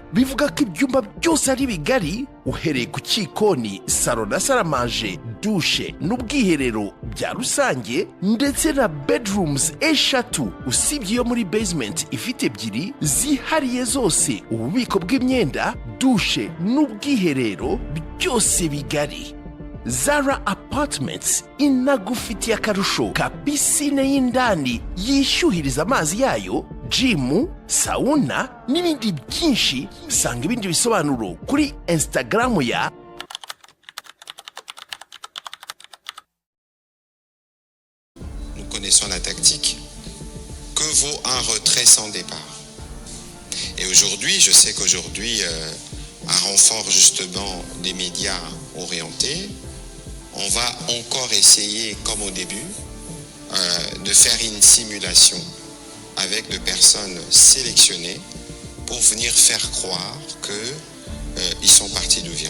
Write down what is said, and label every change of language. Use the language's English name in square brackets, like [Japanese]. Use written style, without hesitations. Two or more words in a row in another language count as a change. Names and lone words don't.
[Kinyarwanda] Bivuga ko ibyumba byose ari bigari, uhereye ku cyikoni, salo na saramanje, dushe n'ubwiherero bya rusange, ndetse na bedrooms eshatu, usibye iyo muri basement ifite ebyiri zihariye zose, ububiko bw'imyenda, dushe n'ubwiherero byose bigari. Zara Apartments inagufitiye akarusho ka pisine y'indani yishyuhiriza amazi yayo, gym, sauna n'ibindi byinshi. Sanga ibindi bisobanuro kuri Instagram ya [French] Nous connaissons la tactique. Que vaut un retrait sans départ? Et aujourd'hui, je sais qu'aujourd'hui, un renfort justement des médias orientés, on va encore essayer, comme au début, de faire une simulation avec de personnes sélectionnées pour venir faire croire qu'ils sont partis d'Uvira.